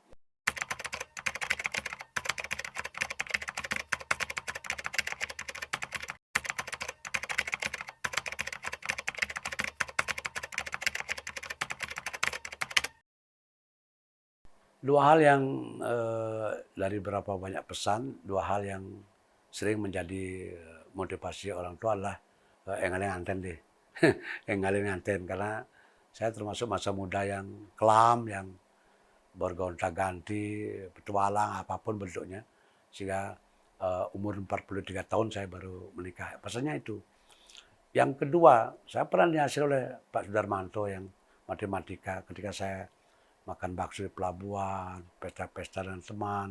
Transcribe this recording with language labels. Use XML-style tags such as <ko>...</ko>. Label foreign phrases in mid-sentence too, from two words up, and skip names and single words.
<id>Dua hal yang dari berapa banyak pesan, dua hal yang sering menjadi motivasi orang tua adalah</id> <ban>engaleng anten</ban> <id>deh,</id> <ban>engaleng anten,</ban> <id>karena saya termasuk masa muda yang kelam, yang bergonta-ganti, petualang apapun bentuknya, sehingga umur 43 tahun saya baru menikah. Pesannya itu. Yang kedua, saya pernah dihasil oleh Pak Sudarmanto yang matematika ketika saya makan bakso di pelabuhan, pesta-pesta dengan teman.</id>